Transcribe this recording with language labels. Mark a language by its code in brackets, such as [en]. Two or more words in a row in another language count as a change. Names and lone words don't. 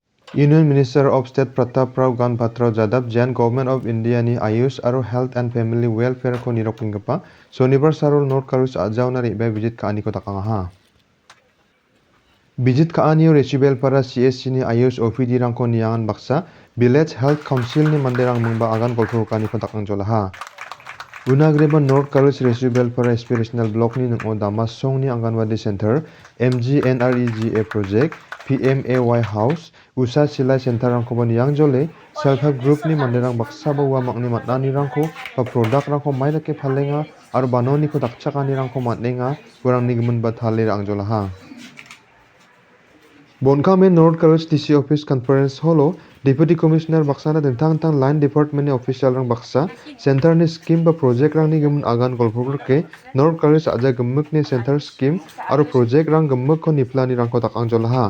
[en] Union Minister of State [grt] Pratap Rao Ganpatra Jadab Jan Government of India ni Ayush aro [en] Health and Family Welfare [grt] ko nirokinggipa Sonibar sarul North Karus ajauna ribe visit ka ani ko takangaha. Visit ka ani resibel para CSC ni Ayush OPD rangko niangan baksa Village Health Council ni manderang mungba agan golpur ka ani ko takangjolaha. Unagreba North Karus Resibel para Aspirational Block ni nung Damas Song ni Anganwadi Center MGNREGA Project PMAY House Usa Silai Center rangko bani yang jole [en] Self Help Group [grt] ni manderang baksa bawa makni matnani rangko pa produk rangko mai lake phalenga aro banoni ko dakchakani rangko matnenga kurang ni gemun bathalir angjolaha. Bonkame North Karus TC Office Conference Holo [en] Deputy Commissioner [grt] Baksana tentang [en] Line Department [grt] ni official rang baksa Center ni scheme ba project rang ni gemun agan golpur ke North Karus aja gemuk ni center scheme aro project rang gemuk ko niplani rang ko takang jolaha.